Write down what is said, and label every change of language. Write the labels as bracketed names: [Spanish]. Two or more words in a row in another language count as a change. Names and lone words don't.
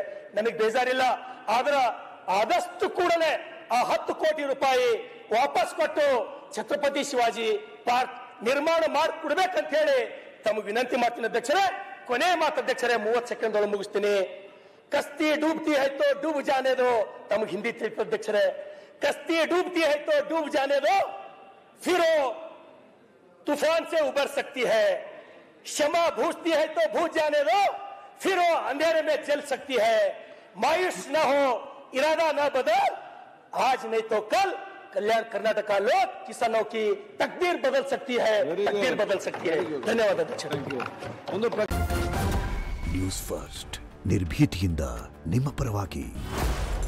[Kannada] ನನಗೆ ಬೇಜಾರಿಲ್ಲ, ಆದ್ರ ಆದಷ್ಟು ಕೂಡಲೇ ಆ 10 ಕೋಟಿ ರೂಪಾಯಿ ವಾಪಸ್ ಕೊಟ್ಟು ಛತ್ರಪತಿ ಶಿವಾಜಿ ಪಾರ್ಕ್ ನಿರ್ಮಾಣ ಮಾಡಿಕೊಡ್ಬೇಕಂತ ಹೇಳಿ ತಮಗೆ ವಿನಂತಿ ಮಾಡ್ತೀನಿ ಅಧ್ಯಕ್ಷರೇ. ಕೊನೆ ಮಾತು ಅಧ್ಯಕ್ಷರೇ, 30 ಸೆಕೆಂಡ್ ಒಳಗೆ ಮುಗಿಸ್ತೀನಿ. [Hindi] कश्ती डूबती [Kannada] ಆಯ್ತು [Hindi] डूब जाने दो, [Kannada] ತಮಗೆ ಹಿಂದಿ ತಿಳಿತು ಅಧ್ಯಕ್ಷರೇ. [Hindi] कश्ती डूबती है तो डूब जाने दो, फिर वो तूफान से उबर सकती है. क्षमा भूजती है तो भूज जाने दो, फिर वो अंधेरे में जल सकती है. मायूस न हो, इरादा न बदल, आज नहीं तो कल कल्याण कर्नाटक लोग किसानों की तकदीर बदल सकती है. धन्यवाद अध्यक्ष. [Kannada] ನ್ಯೂಸ್ ಫಸ್ಟ್ ನಿರ್ಭೀತಿಯಿಂದ ನಿಮ್ಮ ಪರವಾಗಿ.